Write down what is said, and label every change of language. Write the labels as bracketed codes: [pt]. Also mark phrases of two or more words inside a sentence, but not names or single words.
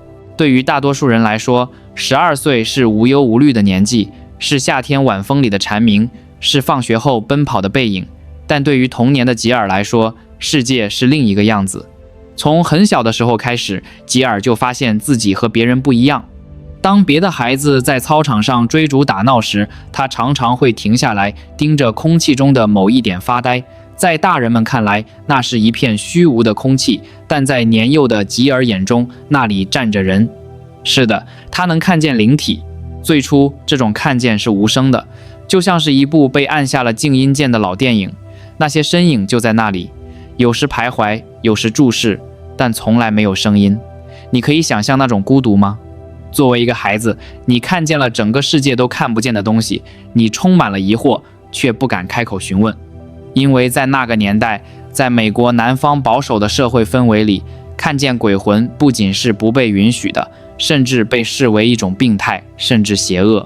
[zh] 對於大多數人來說，12歲是無憂無慮的年紀，是夏天晚風裡的蟬鳴，是放學後奔跑的背影。但對於童年的吉爾來說，世界是另一個樣子。從很小的時候開始，吉爾就發現自己和別人不一樣。當別的孩子在操場上追逐打鬧時，他常常會停下來，盯着空氣中的某一點發呆。在大人們看來，那是一片虛無的空氣，但在年幼的吉爾眼中，那裡站着人。是的，他能看見靈體。最初，這種看見是無聲的，就像是一部被按下了靜音鍵的老電影。那些身影就在那裡，有時徘徊，有時注視，但從來沒有聲音。你可以想象那種孤獨嗎？作為一個孩子，你看見了整個世界都看不見的東西，你充滿了疑惑，卻不敢開口詢問。因為在那個年代，在美國南方保守的社會氛圍裡，看見鬼魂不僅是不被允許的，甚至被視為一種病態，甚至邪惡。